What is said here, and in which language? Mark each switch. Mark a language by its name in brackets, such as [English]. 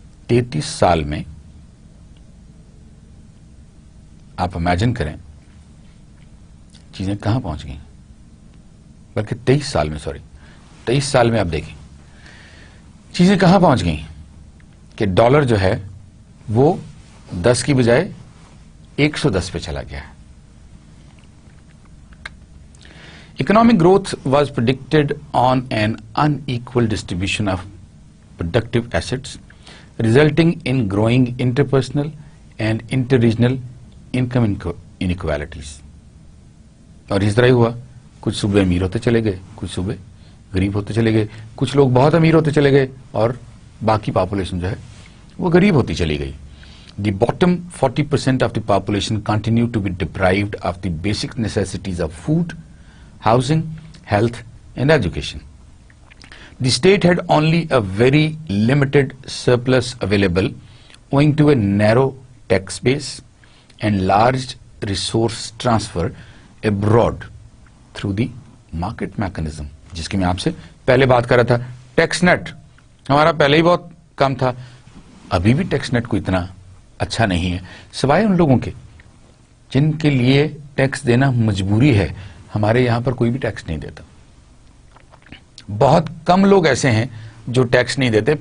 [Urdu] 33 سال میں آپ امیجن کریں چیزیں کہاں پہنچ گئیں. بلکہ 23 سال میں آپ دیکھیں چیزیں کہاں پہنچ گئیں کہ ڈالر جو ہے وہ 10 کی بجائے 110 پہ چلا گیا ہے. [English] Economic growth was predicted on an unequal distribution of productive assets, resulting in growing interpersonal and interregional income inequalities. [Urdu] اور اس طرح ہی ہوا. کچھ صوبے امیر ہوتے چلے گئے, کچھ صوبے غریب ہوتے چلے گئے, کچھ لوگ بہت امیر ہوتے چلے گئے اور باقی پاپولیشن جو ہے وہ غریب ہوتی چلی گئی. [English] The bottom 40% of the population continue to be deprived of the basic necessities of food, housing, health and education. The state had only a very limited surplus available owing to a narrow tax base and large resource transfer abroad through the market mechanism, [Urdu] جس کی میں آپ سے پہلے بات کر رہا تھا. ٹیکس نیٹ ہمارا پہلے ہی بہت کم تھا, ابھی بھی ٹیکس نیٹ کو اتنا اچھا نہیں ہے, سوائے ان لوگوں کے جن کے لیے ٹیکس دینا مجبوری ہے. ہمارے یہاں پر کوئی بھی ٹیکس نہیں دیتا. بہت کم لوگ ایسے ہیں جو ٹیکس نہیں دیتے.